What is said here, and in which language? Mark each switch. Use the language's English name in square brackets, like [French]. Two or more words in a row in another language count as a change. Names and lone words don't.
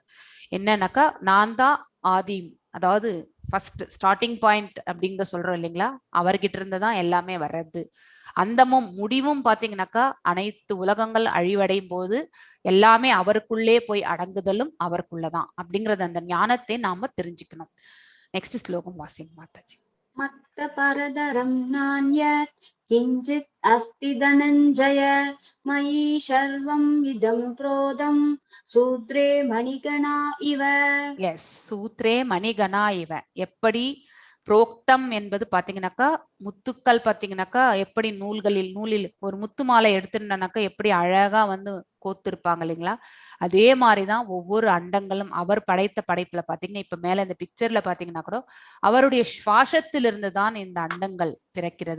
[Tamil] என்னன்னாக்கா நான் தான் ஆதி, அதாவது [English] first starting point [Tamil] அப்படிங்கிற சொல்றோம் இல்லைங்களா, அவர்கிட்ட இருந்துதான் எல்லாமே வர்றது. அந்தமும் முடிவும் பாத்தீங்கன்னாக்கா அனைத்து உலகங்கள் அழிவடையும் போது எல்லாமே அவருக்குள்ளே போய் அடங்குதலும் அவருக்குள்ளதான் அப்படிங்கறது அந்த ஞானத்தை நாம தெரிஞ்சுக்கணும். நெக்ஸ்ட் ஸ்லோகம் வாசிங்க மாதாஜி. [Sanskrit] मत्त परदरं नान्यत् किञ्चित् अस्ति धनञ्जय मयि सर्वम् इदं प्रोतं सूत्रे मणिगणा इव. எஸ், सूत्रे मणिगणा इव. [Tamil] எப்படி புரோக்தம் என்பது பாத்தீங்கன்னாக்கா முத்துக்கள் பாத்தீங்கன்னாக்கா எப்படி நூலில் ஒரு முத்து மாலை எடுத்துட்டானாக்கா எப்படி அழகா வந்து கோத்திருப்பாங்க இல்லைங்களா, அதே மாதிரிதான் ஒவ்வொரு அண்டங்களும் அவர் படைத்த படைப்புல பாத்தீங்கன்னா இப்ப மேல இந்த பிக்சர்ல பாத்தீங்கன்னா கூட அவருடைய சுவாசத்திலிருந்து தான் இந்த அண்டங்கள் பிறக்கிறது.